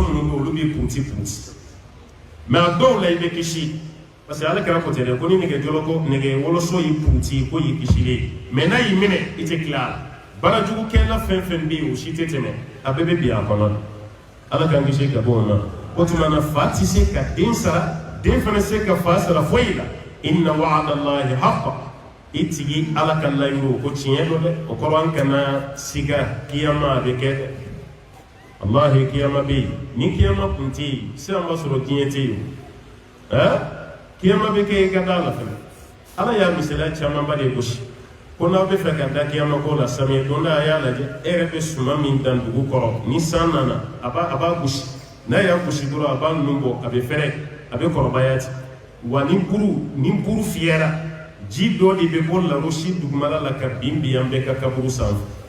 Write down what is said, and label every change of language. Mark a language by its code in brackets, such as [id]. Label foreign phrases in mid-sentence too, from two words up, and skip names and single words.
[bm] minnu bɛ yen olu bɛ puti mais a dɔw la i bɛ kisi [fr] parce que [bm] ale kɛra ko tɛ dɛ ko ni nɛgɛ wɔlɔsɔ y'i puti ko y'i kisilen mais n'a y'i minɛ i tɛ tila a la baarajugukɛla fɛn fɛn bɛ yen o si tɛ tɛmɛ a bɛɛ bɛ bin a kɔnɔ Ala k'an kisi ka bɔ o ma o tuma na fa tɛ se ka den sara den fana se ka fa sara foyi la [ar] إن وعد الله حقا [bm] itigi ala ka layiru ko tiɲɛ do dɛ o kɔrɔ an kana siga kiyama bɛ kɛ dɛ wallahi kiyama bɛ yen ni kiyama kun tɛ yen sisan b'a sɔrɔ diɲɛ tɛ yen kiyama bɛ kɛ i ka da la fɛnɛ ala y'a misaliya camanba de gosi ko n'aw bɛ fɛ ka da kiyama ko la samiya donda a y'a lajɛ e yɛrɛ bɛ suma min dan dugu kɔrɔ ni san nana a b'a gosi n'a y'a gosi dɔrɔn a b'a nun bɔ a bɛ fɛrɛ a bɛ kɔrɔbaya ten wa ni buru fiyɛra ji dɔ de bɛ bɔ larosi dugumala la ka bin an bɛɛ ka kaburu sanfɛ